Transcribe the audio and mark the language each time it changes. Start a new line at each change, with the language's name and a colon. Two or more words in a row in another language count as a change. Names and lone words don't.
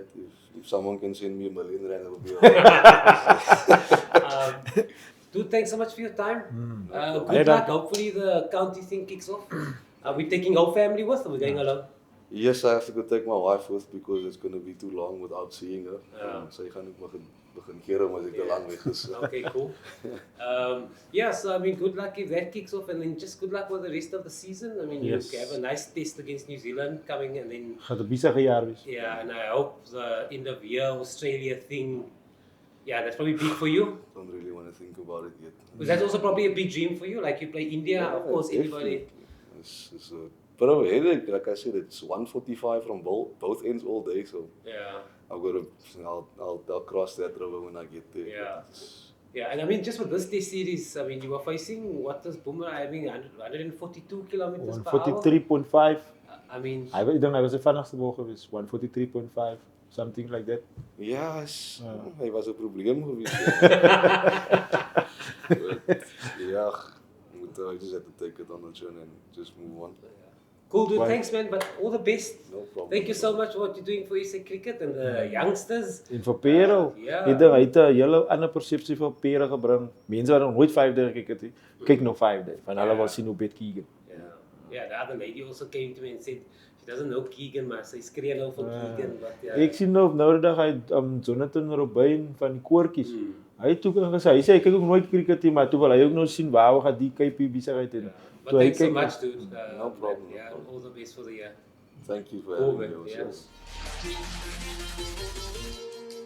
English: If someone can send me $1 million, it will be alright. Dude, thanks so much for your time. Good luck. Hopefully the county thing kicks off. Are we taking our family with, or are we going alone? Yes, I have to go take my wife with because it's going to be too long without seeing her. So I can't begin
Afrikaans: keren as ek te lang weg is.
English: Okay, cool. So I mean, good luck if that kicks off, and then just good luck with the rest of the season. I mean, you have a nice test against New Zealand coming, and then
Afrikaans: gaat 'n besige jaar wees.
English: Yeah, and I hope the end of year Australia thing. Yeah, that's probably big for you. Don't really want to think about it yet. Because that's also probably a big dream for you. Like you play India, of course, anybody. It's a bit of a headache. Like I said, it's 145 from both ends all day. So I'll cross that river when I get there. Yeah, and I mean, just with this test series, I mean, you were facing what is Boomer having 142 kilometers per hour. 143.5. I mean,
Afrikaans: I dink hy was die vinnigste bal geweest, 143.5,
English: something like that.
Afrikaans: Ja, hy was 'n probleem geweest.
English: I just had to take it on the chin and just move on. Cool, dude. Thanks, man. But all the best. No problem. Thank you so much for what you're doing for SA Cricket and the youngsters.
Afrikaans: En vir Pero, hy het 'n hele ander persepsie vir Pero gebring. Mense wat nog nooit 5 dae gekyk het, kyk nog 5 dae. Van hulle wil sien hoe bet Keegan.
English: Yeah, the other lady also came to me and said she doesn't know Keegan,
Afrikaans: maar sy skree nou van Keegan.
English: But,
Afrikaans: ek sien nou die dag hy Jonathan Robyn van die koortjies. Hy het ook gesê, hy sê hy kyk ook nooit cricket nie, maar toe wil hy ook nou sien waar gaan die KP besigheid in.
English: But thanks so much, dude. No problem. Yeah, all the best for the year. Thank you for having me. Yes.